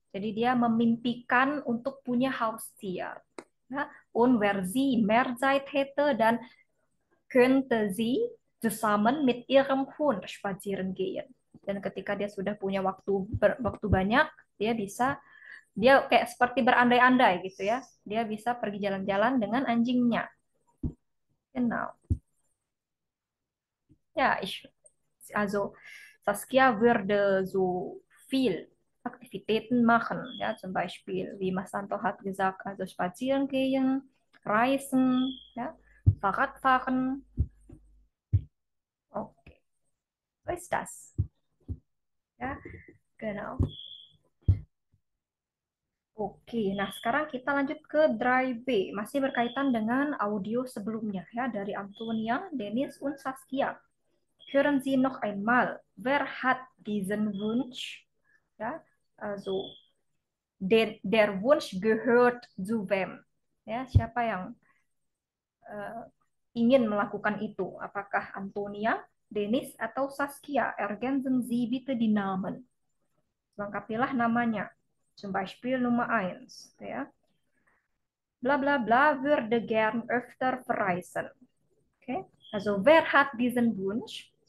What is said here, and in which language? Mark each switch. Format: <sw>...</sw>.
<id>Jadi dia memimpikan untuk punya Haustier.</id> <de>Ya, und wer sie mehr Zeit hätte, dann könnte sie zusammen mit ihrem Hund spazieren gehen.</de> <id>Dan ketika dia sudah punya waktu banyak, dia kayak seperti berandai-andai gitu ya. Dia bisa pergi jalan-jalan dengan anjingnya.</id> <de>Genau. Ja, also Saskia würde so viel Aktivitäten machen, ja, zum Beispiel, wie Masanto hat gesagt, also spazieren gehen, reisen, ja, Fahrradfahren. Okay, so ist das. Ya, genau.</de> <id>Oke, nah sekarang kita lanjut ke dry B, masih berkaitan dengan audio sebelumnya ya dari Antonia, Dennis, und Saskia.</id> <de>Hören Sie noch einmal, wer hat diesen Wunsch? Ja, also der Wunsch gehört zu wem?</de> <id>Ya, siapa yang ingin melakukan itu? Apakah Antonia, Dennis, atau Saskia?</id> <de>Ergänzen Sie bitte die Namen.</de> <id>Lengkapilah namanya.</id> <de>Zum Beispiel Nummer 1. Ja. Bla bla bla würde gern öfter verreisen. Okay. Also, wer hat diesen Wunsch?</de>